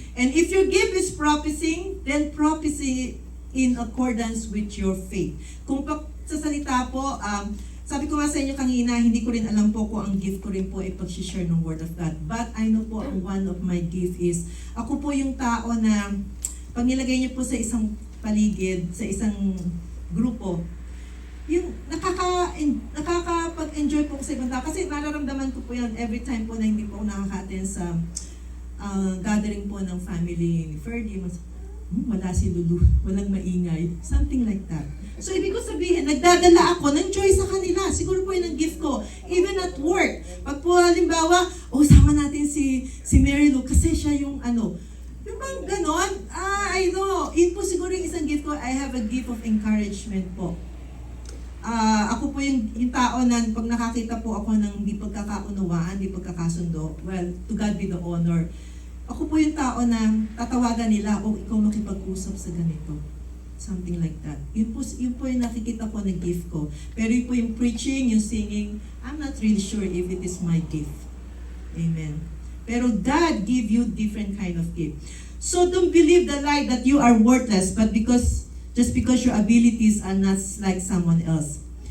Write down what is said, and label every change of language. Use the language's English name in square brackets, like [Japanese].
[English] And if your gift is prophesying, then prophecy in accordance with your faith. [Filipino] Kung sa salita po, sabi ko nga sa inyo kanina, hindi ko rin alam po kung ang gift ko rin po ay pag-share ng Word of God. [English] But I know po, one of my gift is, [Filipino] ako po yung tao na, pag nilagay niyo po sa isang paligid, sa isang grupo, yung nakakapag-enjoy po ko sa ibang tao. Kasi nararamdaman ko po yan every time po na hindi po ako nakaka-attend sa gathering po ng family ni Ferdy. Wala si Lulu, walang maingay. [English] Something like that. [Filipino] So ibig ko sabihin, nagdadala ako ng joy sa kanila. Siguro po yun ang gift ko. [English] Even at work. [Filipino] Pag po halimbawa, sama natin si Mary Lou kasi siya yung yung bang ganon? [English] I know. [Filipino] Yun po siguro yung isang gift ko. [English] I have a gift of encouragement [Filipino] po. Ako po yung tao na pag nakakita po ako ng hindi pagkakaunawaan, hindi pagkakasundo, well, [English] to God be the honor. [Filipino] Ako po yung tao na tatawagan nila, ikaw makipag-usap sa ganito. [English] Something like that. [Filipino] Yun po yung nakikita ko na gift ko. Pero yun po yung [English] preaching, yung singing, I'm not really sure if it is my gift. Amen. Pero God give you different kind of gift. So don't believe the lie that you are worthless, but just because your abilities are not like someone else.